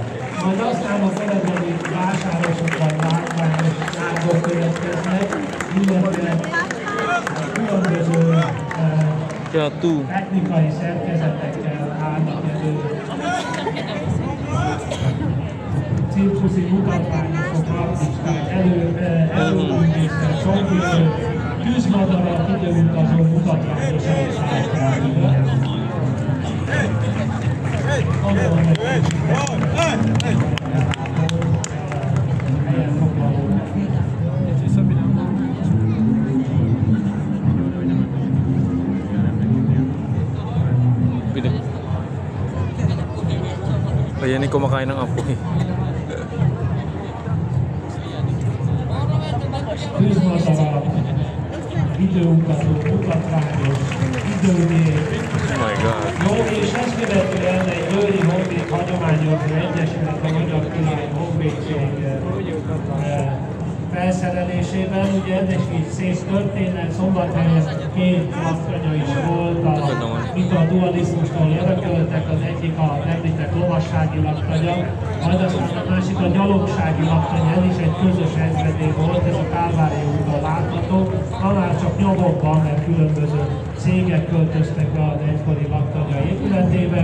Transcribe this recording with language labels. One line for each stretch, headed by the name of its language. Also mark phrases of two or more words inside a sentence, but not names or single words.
Hungarian: Majd aztán a keletbeli vásárosokban látványos ágok következnek, illetve különböző technikai szerkezetekkel állnak elő cirkuszi mutatványosok, artisták, előművészek, csongőrök, tűzmadarak, időutazó mutatványosok szállták ide. Gondolom, hogy helyen foglaló.
Filipino: Ayan, kumakain ng apoy.
Hungarian: Tűzmadarak, időutazó, mutatványos, időgép.
English: Oh my God.
Hungarian: Jó, és ezt követően egy Győri Honvéd Hagyományozó Egyesület, a Magyar Király Honvédség felszerelésében, ugye ez is így szép történet, Szombathelyen 2 laktanya is volt, itt a dualizmustól örököltek, az egyik a említett lovassági laktanya, majd aztán a másik a gyalogsági laktanya, ez is egy közös ezredély volt, ez a Kálvári úton látható, annál csak nyomokban, mert különböző cégek költöztek be az egykori laktanya épületébe.